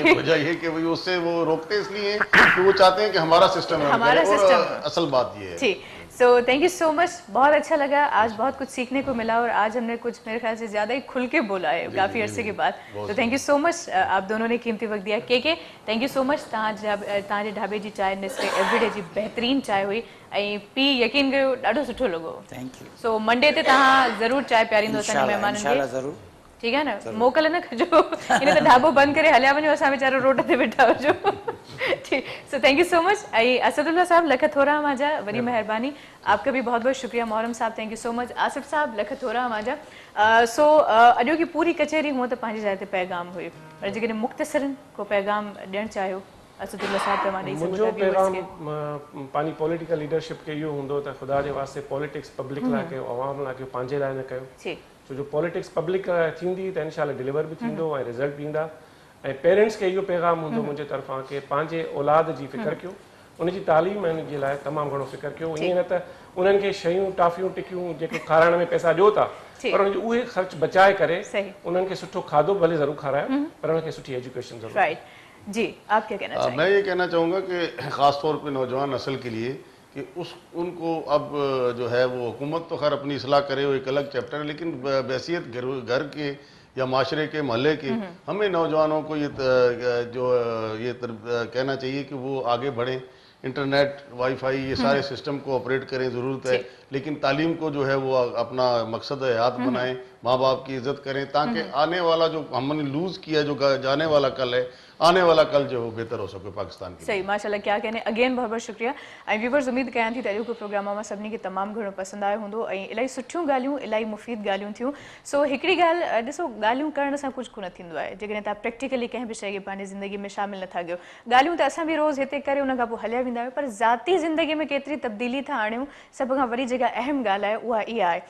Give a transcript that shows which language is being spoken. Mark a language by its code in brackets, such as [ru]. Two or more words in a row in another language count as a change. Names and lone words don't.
[hi] वजह ये कि उससे वो रोकते इसलिए कि वो चाहते हैं कि हमारा सिस्टम है, हमारा सिस्टम। असल बात ये है। ठीक, सो [en] thank you so much, [hi] बहुत अच्छा लगा, आज बहुत कुछ सीखने को मिला और आज हमने कुछ मेरे ख्याल से ज़्यादा ही खुल के बोला है काफ़ी अरसे के बाद। तो [en] thank you so much, [hi] आप दोनों ने कीमती वक्त दिया। के [en] thank you so much, [sd] तव्हांजे ढाबे जी चांहि नेस्ले एवरीडे जी बहितरीन चांहि हुई ऐं पी यकीन कयो ॾाढो सुठो लॻो। [en] thank you. [sd] सो मंडे ते तव्हां ज़रूरु चांहि पीआरींदो असांजे महिमाननि खे, [hi] ठीक है ना, [sd] मोकल न कजो, इन त ढाबो बंद करे हलिया वञो, असां वीचारा रोड ते वेठा हुजो। [hi] ठीक, [en] so thank you so much. [sd] ऐं असदुल्ला साहब लख थोरा मांजा, वॾी महिरबानी, [hi] आपका भी बहुत बहुत शुक्रिया। [sd] मोहरम साहब [en] thank you so much. [sd] आसिफ साहब लख थोरा मांजा। सो अॼो की पूरी कचहरी हुअं त पंहिंजी जाइ ते पैगाम हुई, पर जेकॾहिं मुख़्तसरन को पैगाम ॾियणु चाहियो असदुल्ला साहब त मां ॾेई सघां मुंहिंजो पैगाम पंहिंजी [en] political leadership [sd] खे इहो हूंदो त ख़ुदा जे वास्ते [en] politics public [sd] लाइ कयो, अवाम लाइ कयो, पंहिंजे लाइ न कयो। छो जो [en] politics public [sd] थींदी त इंशाल्लाह डिलीवर बि थींदो ऐं रिज़ल्ट बि ईंदा। ऐं पेरेंट्स खे इहो पैगाम हूंदो मुंहिंजे तरफ़ां कि पंहिंजे औलाद जी फ़िक्र कयो, उनजी तालीम जे लाइ तमामु घणो फ़िक्र कयो। ईअं न त उन्हनि खे शयूं टाफ़ियूं टिकियूं जेके खाराइण में पैसा ॾियो था, पर उनजो उहे ख़र्च बचाए करे उन्हनि खे सुठो खाधो भले ज़रूरु खारायो, पर उन्हनि खे सुठी एजुकेशन ज़रूरु। [hi] जी, आप क्या कहना चाहेंगे? मैं ये कहना चाहूँगा कि ख़ास तौर पे नौजवान नस्ल के लिए कि उनको अब जो है वो हुकूमत तो खैर अपनी इस्लाह करे, वो एक अलग चैप्टर है, लेकिन बैसियत घर के या माशरे के महल्ले के हमें नौजवानों को ये कहना चाहिए कि वो आगे बढ़ें, [en] internet, WiFi, [hi] ये सारे सिस्टम को ऑपरेट करें, ज़रूरत है। लेकिन तालीम को जो है वो अपना मकसद हयात बनाएं, माँ बाप की इज्जत करें, ताकि आने वाला जो हमने लूज़ किया, जो जाने वाला कल है, आने वाला कल जो हो बेहतर हो सके पाकिस्तान के। सही, माशाल्लाह, क्या कहने। अगेन बहुत बहुत शुक्रिया। [sd] ऐं व्यूवर्स, उम्मीद कयां थी त अॼु प्रोग्राम में सभिनी खे तमामु घणो पसंदि आयो हूंदो ऐं इलाही सुठियूं ॻाल्हियूं, इलाही मुफ़ीद ॻाल्हियूं थियूं। सो हिकिड़ी ॻाल्हि ॾिसो, ॻाल्हियूं करण सां कुझु कोन थींदो आहे जेकॾहिं तव्हां प्रैक्टिकली कंहिं बि शइ खे पंहिंजी ज़िंदगी में शामिल नथा कयो। ॻाल्हियूं त असां बि रोज़ हिते करे उन खां पोइ हलिया वेंदा आहियूं, पर ज़ाती ज़िंदगी में केतिरी तब्दीली था आणियूं, सभ खां वॾी जेका अहम ॻाल्हि आहे उहा इहा आहे।